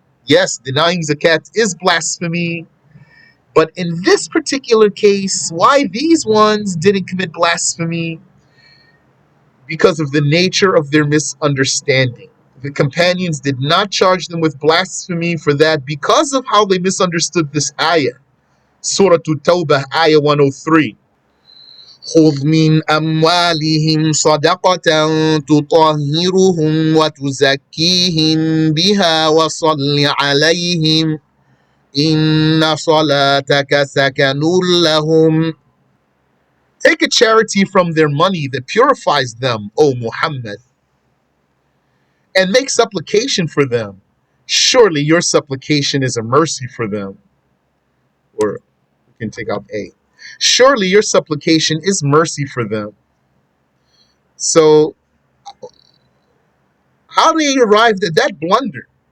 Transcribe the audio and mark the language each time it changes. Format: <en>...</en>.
<en>Yes, denying zakat is blasphemy. But in this particular case, why these ones didn't commit blasphemy? Because of the nature of their misunderstanding. The companions did not charge them with blasphemy for that because of how they misunderstood this ayah. Surah At-Tawbah, ayah 103.</en> <ar>خذ من أموالهم صدقة تطهرهم وتزكيهم بها وصل عليهم إن صلاتك سكن لهم.</ar> <en>Take a charity from their money that purifies them, O Muhammad, and make supplication for them. Surely your supplication is a mercy for them. Or we can take out A. Surely your supplication is mercy for them. So, how they arrived at that blunder?</en>